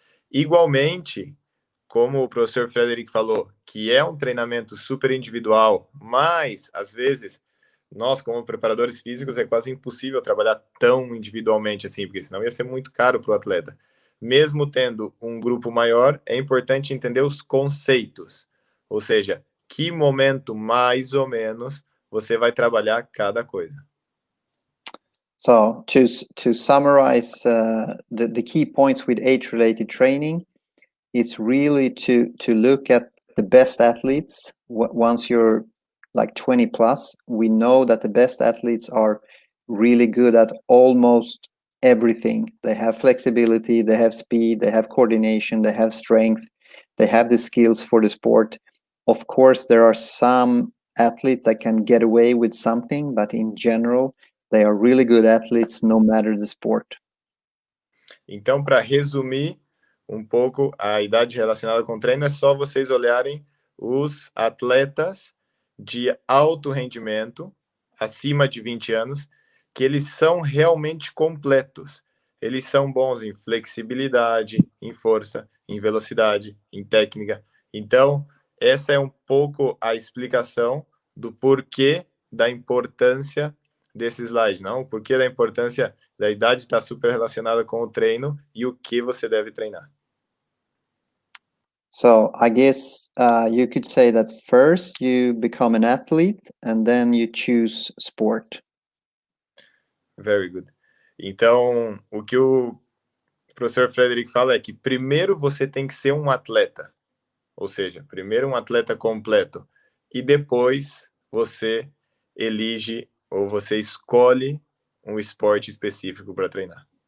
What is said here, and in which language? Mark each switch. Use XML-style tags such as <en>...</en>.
<pt>Igualmente, como o professor Frederick falou, que é um treinamento super individual, mas, às vezes, nós, como preparadores físicos, é quase impossível trabalhar tão individualmente assim, porque senão ia ser muito caro para o atleta. Mesmo tendo um grupo maior, é importante entender os conceitos, ou seja, que momento, mais ou menos, você vai trabalhar cada coisa.</pt> <en>So, to summarize the key points with age-related training, it's really to look at the best athletes. Once you're like 20 plus, we know that the best athletes are really good at almost everything. They have flexibility, they have speed, they have coordination, they have strength, they have the skills for the sport. Of course, there are some athletes that can get away with something, but in general, they are really good athletes no matter the sport.</en> <pt>Então, para resumir um pouco a idade relacionada com o treino, é só vocês olharem os atletas de alto rendimento, acima de 20 anos, que eles são realmente completos. Eles são bons em flexibilidade, em força, em velocidade, em técnica. Então, essa é um pouco a explicação do porquê da importância desse slide, não? O porquê da importância da idade estar super relacionada com o treino e o que você deve treinar.</pt> <en>So I guess you could say that first you become an athlete and then you choose sport. Very good.</en> <pt>Então, o que o professor Frederick fala é que primeiro você tem que ser um atleta, ou seja, primeiro um atleta completo, e depois você elige ou você escolhe um esporte específico para treinar.</pt>